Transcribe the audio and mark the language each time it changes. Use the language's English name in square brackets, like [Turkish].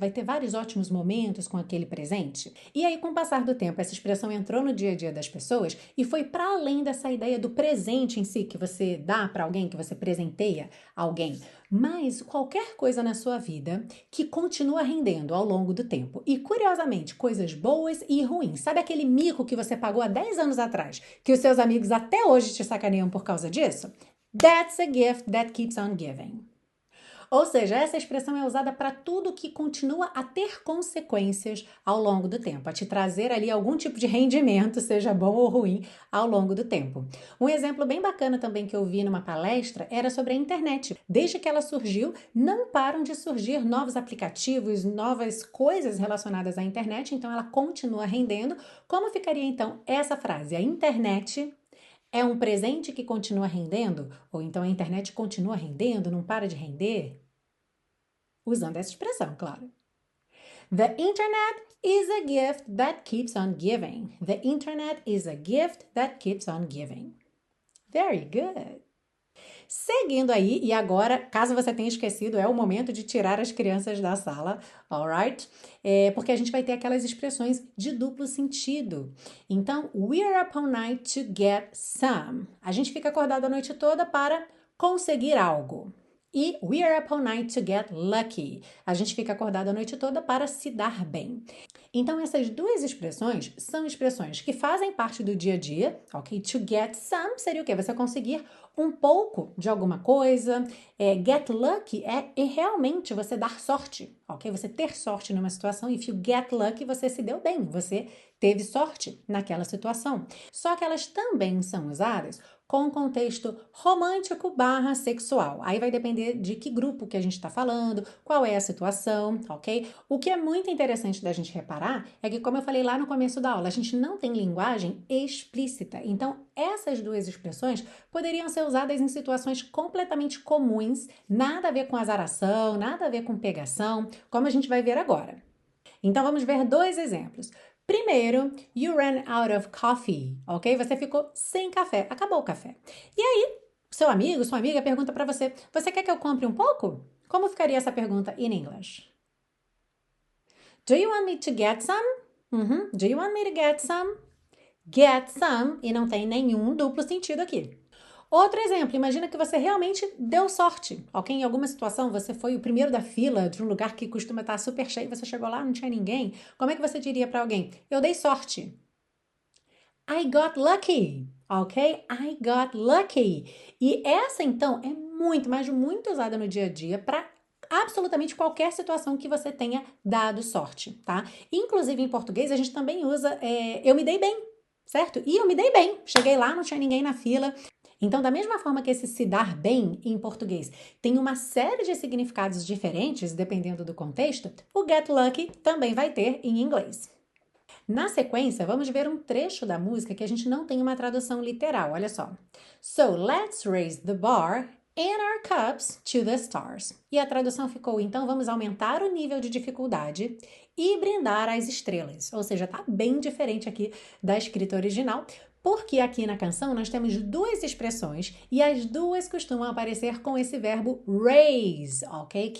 [Portuguese] Vai ter vários ótimos momentos com aquele presente. E aí, com o passar do tempo, essa expressão entrou no dia a dia das pessoas e foi para além dessa ideia do presente em si, que você dá para alguém, que você presenteia alguém, mas qualquer coisa na sua vida que continua rendendo ao longo do tempo. E, curiosamente, coisas boas e ruins. Sabe aquele mico que você pagou há 10 anos atrás, que os seus amigos até hoje te sacaneiam por causa disso? [English] That's a gift that keeps on giving. [Portuguese] Ou seja, essa expressão é usada para tudo que continua a ter consequências ao longo do tempo, a te trazer ali algum tipo de rendimento, seja bom ou ruim, ao longo do tempo. Um exemplo bem bacana também que eu vi numa palestra era sobre a internet. Desde que ela surgiu, não param de surgir novos aplicativos, novas coisas relacionadas à internet, então ela continua rendendo. Como ficaria então essa frase? A internet é um presente que continua rendendo? Ou então a internet continua rendendo, não para de render? Usando essa expressão, claro. [English] The internet is a gift that keeps on giving. The internet is a gift that keeps on giving. Very good. [Portuguese] Seguindo aí, e agora, caso você tenha esquecido, é o momento de tirar as crianças da sala, alright? Porque a gente vai ter aquelas expressões de duplo sentido. Então, [English] we're up all night to get some. [Portuguese] A gente fica acordado a noite toda para conseguir algo. E [English] we're up all night to get lucky. [Portuguese] A gente fica acordado a noite toda para se dar bem. Então, essas duas expressões são expressões que fazem parte do dia a dia, ok? [English] To get some [Portuguese] seria o quê? Você conseguir um pouco de alguma coisa. Get lucky é realmente você dar sorte, ok? Você ter sorte numa situação. [English] If you get lucky, [Portuguese] você se deu bem, você teve sorte naquela situação. Só que elas também são usadas com contexto romântico / sexual. Aí vai depender de que grupo que a gente está falando, qual é a situação, ok? O que é muito interessante da gente reparar é que, como eu falei lá no começo da aula, a gente não tem linguagem explícita. Então, essas duas expressões poderiam ser usadas em situações completamente comuns, nada a ver com azaração, nada a ver com pegação, como a gente vai ver agora. Então, vamos ver dois exemplos. Primeiro, [English] you ran out of coffee, [Portuguese] ok? Você ficou sem café, acabou o café. E aí, seu amigo, sua amiga pergunta para você, você quer que eu compre um pouco? Como ficaria essa pergunta [English] in English? Do you want me to get some? Do you want me to get some? [Portuguese] Get some, e não tem nenhum duplo sentido aqui. Outro exemplo, imagina que você realmente deu sorte, ok? Em alguma situação você foi o primeiro da fila de um lugar que costuma estar super cheio, você chegou lá, não tinha ninguém. Como é que você diria para alguém? Eu dei sorte. [English] I got lucky, [Portuguese] ok? [English] I got lucky. [Portuguese] E essa, então, é muito, mas muito usada no dia a dia para absolutamente qualquer situação que você tenha dado sorte, tá? Inclusive, em português, a gente também usa eu me dei bem, certo? E eu me dei bem. Cheguei lá, não tinha ninguém na fila. Então, da mesma forma que esse se dar bem em português tem uma série de significados diferentes, dependendo do contexto, o get lucky também vai ter em inglês. Na sequência, vamos ver um trecho da música que a gente não tem uma tradução literal, olha só. [English] So, let's raise the bar and our cups to the stars. [Portuguese] E a tradução ficou, então vamos aumentar o nível de dificuldade e brindar às estrelas. Ou seja, tá bem diferente aqui da escrita original, porque aqui na canção nós temos duas expressões e as duas costumam aparecer com esse verbo raise, ok?